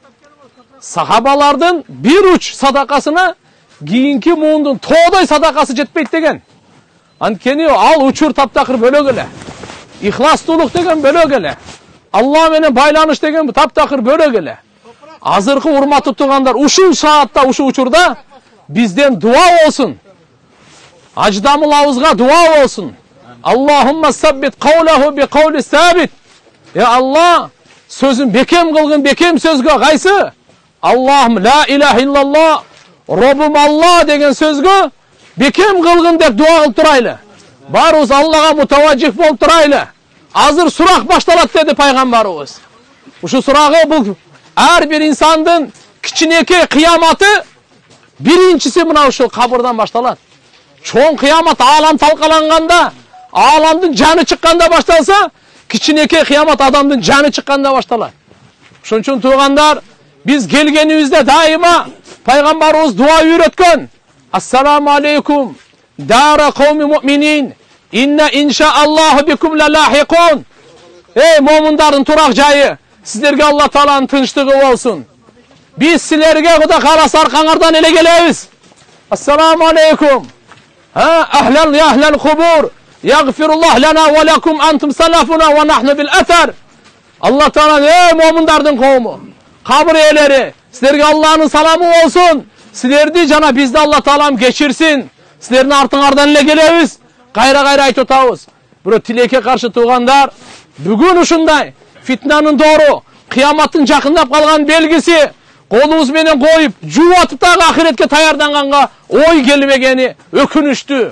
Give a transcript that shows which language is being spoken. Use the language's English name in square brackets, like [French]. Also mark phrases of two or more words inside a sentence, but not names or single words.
[Kyrgyz] Сахабалардын бир уч садакасына кийинки муундун тоодой садакасы жетпейт деген. Анткени ал учур таптакыр бөлөк эле. Ихластуулук деген бөлөк эле. Алла менен байланыш деген таптакыр бөлөк эле. Азыркы урматтуу туугандар, ушул саатта, ушул учурда бизден дуа болсун. Аждамыл ауызга дуа болсун. [Arabic] اللهم ثبت قوله بقول ثابت. [Kyrgyz] Алла, сөзүн бекем кылгын бекем сөзгө кайсы? [Arabic] اللهم لا إله إلا الله, [Kyrgyz] Роббум Алла деген сөзгө бекем кылгын деп дуа кылып турайлы. Барыбыз Аллага мутаважжих болуп турайлы. Азыр сурак башталат деди пайгамбарыбыз. Ушу сурагы бул ар бир инсандын кичинекей кыяматы биринчиси мына ушул кабырдан башталат. Чоң кыямат аалам талкаланганда, ааламдын жаны чыкканда башталса, кичинекей кыямат адамдын жаны чыкканда башталат. Ошон үчүн туугандар, биз келгенибизде дайыма пайгамбарыбыз дуа үйрөткөн. [Arabic] السلام عليكم دار قوم مؤمنين إنا إن شاء الله بكم لاحقون. [Kyrgyz] Эй момундардын турак жайы, сиздерге Алла Тааланын тынчтыгы болсун. Биз силерге Кудай кааласа аркаңардан эле келебиз. [Arabic] السلام عليكم. أهلا يا أهلا قبور. يغفر الله لنا ولكم أنتم سلفنا ونحن بالأثر. [Kyrgyz] Алла Таала эй момундардын коому, кабыр ээлери, силерге Алланын саламы болсун. Силерди жана бизди Алла Таалам кечирсин. Силердин артыңардан эле келебиз. Кайра айтып атабыз. Бирок тилекке каршы туугандар, бүгүн ушундай фитнанын доору, кыяматтын жакындап калган белгиси, колубуз менен коюп, жуатып дагы ахиретке таярданганга ой келбегени өкүнүчтүү.